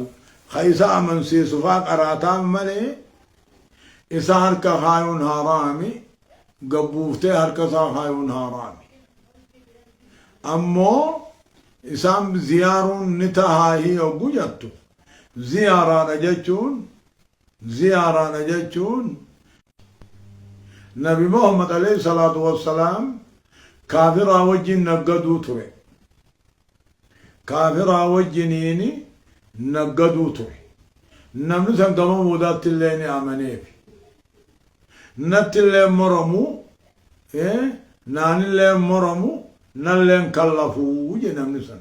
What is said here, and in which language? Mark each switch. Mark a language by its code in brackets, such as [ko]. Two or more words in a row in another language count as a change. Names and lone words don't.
[om] ka isa amansiisu faa qaraataaf malee isa harka kaayuun haraami gabbuuftee harka isaa kaayuun haraami ammoo isaan ziyaaruun ni tahaahii yogguu jettu ziyaaraadha jechuun Nabi Muhammad [ar] عليه الصلاة والسلام [om] kaafiraa wajjin naggaduu ture. Kaafiraa wajjiniini naggaduu ture. Namni san gama muudaatti illee ni amaneefi. Natti illee moramu, naanillee moramu, nalleen kallafuu je namni san.